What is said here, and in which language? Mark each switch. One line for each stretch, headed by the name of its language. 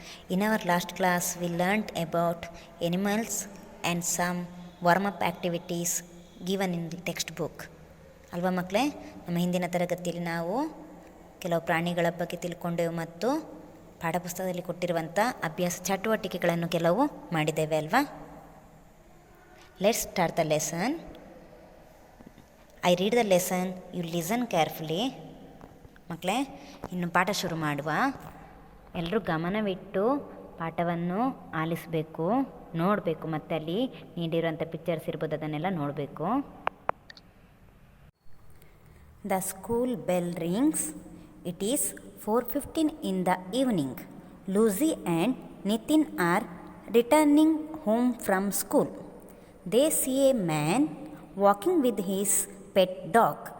English: In our last class, we learnt about animals and some warm-up activities given in the textbook.
Kannada: ಅಲ್ವಾ ಮಕ್ಕಳೇ, ನಮ್ಮ ಹಿಂದಿನ ತರಗತಿಯಲ್ಲಿ ನಾವು ಕೆಲವು ಪ್ರಾಣಿಗಳ ಬಗ್ಗೆ ತಿಳ್ಕೊಂಡೆವು ಮತ್ತು ಪಾಠಪುಸ್ತಕದಲ್ಲಿ ಕೊಟ್ಟಿರುವಂಥ ಅಭ್ಯಾಸ ಚಟುವಟಿಕೆಗಳನ್ನು ಕೆಲವು ಮಾಡಿದ್ದೇವೆ ಅಲ್ವಾ.
English: Let's start the lesson. I read the lesson, you listen carefully.
Kannada: ಮಕ್ಕಳೇ, ಇನ್ನು ಪಾಠ ಶುರು ಮಾಡುವ. ಎಲ್ಲರೂ ಗಮನವಿಟ್ಟು ಪಾಠವನ್ನು ಆಲಿಸಬೇಕು, ನೋಡಬೇಕು, ಮತ್ತು ಅಲ್ಲಿ ನೀಡಿರುವಂಥ ಪಿಕ್ಚರ್ಸ್ ಇರ್ಬೋದು ಅದನ್ನೆಲ್ಲ ನೋಡಬೇಕು.
English: The school bell rings. It is 4:15 in the evening. Lucy and Nitin are returning home from school. They see a man walking with his pet dog.